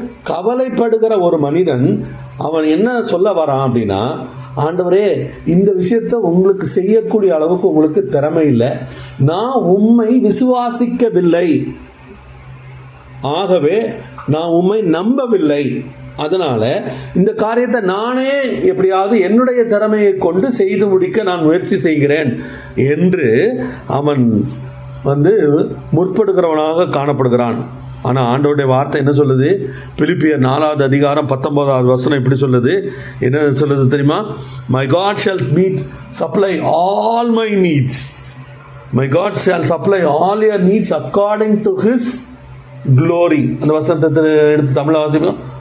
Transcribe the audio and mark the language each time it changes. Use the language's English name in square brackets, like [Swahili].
[Tamil] கவலைப்படுகிற ஒரு மனிதன் அவன் என்ன சொல்ல வரான் அப்படின்னா, ஆண்டவரே இந்த விஷயத்தை உங்களுக்கு செய்யக்கூடிய அளவுக்கு உங்களுக்கு திறமை இல்லை, நான் உம்மை விசுவாசிக்கவில்லை, ஆகவே நான் உம்மை நம்பவில்லை, அதனால இந்த காரியத்தை நானே எப்படியாவது என்னுடைய திறமையை கொண்டு செய்து முடிக்க நான் முயற்சி செய்கிறேன் என்று அவன் வந்து முற்படுகிறவனாக காணப்படுகிறான். ஆனால் ஆண்டவருடைய வார்த்தை என்ன சொல்லுது? பிலிப்பியர் 4வது அதிகாரம் 19வது வசனம் இப்படி சொல்லுது. என்ன சொல்லுது தெரியுமா? [English] My God shall supply all my needs. My God shall supply all your needs according to His glory. [Tamil] அந்த வசனத்தை எடுத்து தமிழ் வாசிப்போம்.